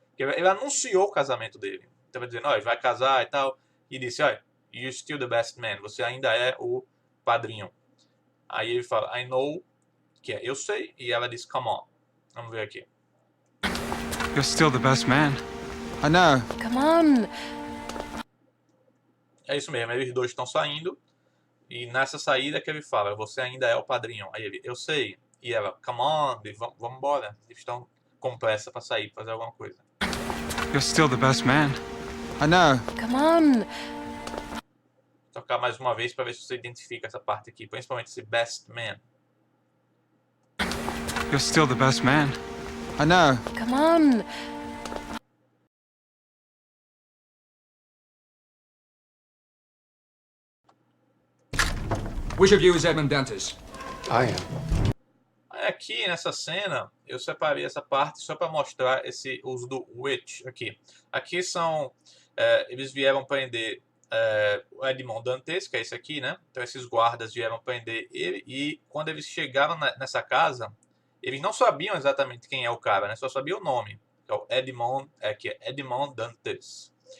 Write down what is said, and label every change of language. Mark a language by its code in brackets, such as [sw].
[pt] Ele anunciou o casamento dele. Então vai dizendo, ó, ele vai casar e tal. E disse, ó, [en] you're still the best man. [pt] Você ainda é o padrinho. Aí ele fala, [en] I know, [pt] que é eu sei, e ela diz, [en] come on. [pt] Vamos ver aqui. [en] You're still the best man. I know. Come on. [pt] É isso mesmo, eles dois estão saindo. E nessa saída que ele fala, você ainda é o padrinho. Aí ele, eu sei. E ela, [en] come on, [pt] vamos embora. Eles estão com pressa para sair, fazer alguma coisa. [en] You're still the best man. I know. Come on. [pt] Tocar mais uma vez para ver se você identifica essa parte aqui, principalmente esse best man. [en] You're still the best man. I know. Come on. Which of you is Edmund Dantes? I am. [pt] Aí aqui nessa cena eu separei essa parte só para mostrar esse uso do which aqui. Aqui são eles vieram prender o Edmond Dantes, que é esse aqui, né? Então esses guardas vieram prender ele e quando eles chegaram nessa casa, eles não sabiam exatamente quem é o cara, né? Só sabiam o nome, que é o Edmond, que é Edmond Dantes.